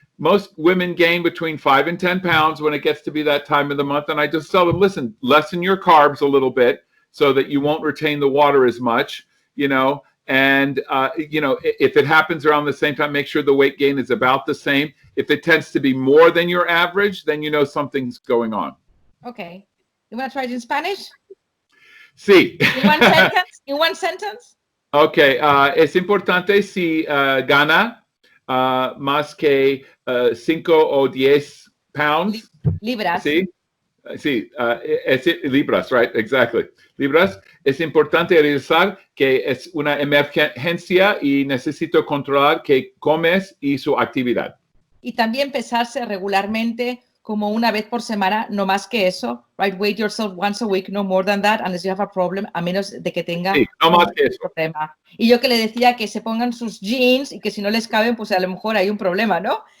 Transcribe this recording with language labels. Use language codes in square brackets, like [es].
[en] Most women gain between 5 and 10 pounds when it gets to be that time of the month. And I just tell them, listen, lessen your carbs a little bit so that you won't retain the water as much, And, if it happens around the same time, make sure the weight gain is about the same. If it tends to be more than your average, then something's going on. Okay. You want to try it in Spanish? [es] Sí. [en] In one sentence? Okay. [es] Es importante si gana más que 5 o 10 pounds. Libras. Sí. Sí, libras, [en] right, exactly. [es] Libras, es importante realizar que es una emergencia y necesito controlar qué comes y su actividad. Y también pesarse regularmente como una vez por semana, no más que eso, right? [en] Weight yourself once a week, no more than that, unless you have a problem, [es] a menos de que tenga Sí, no más que un eso. problema. Y yo que le decía que se pongan sus jeans y que si no les caben, pues a lo mejor hay un problema, ¿no?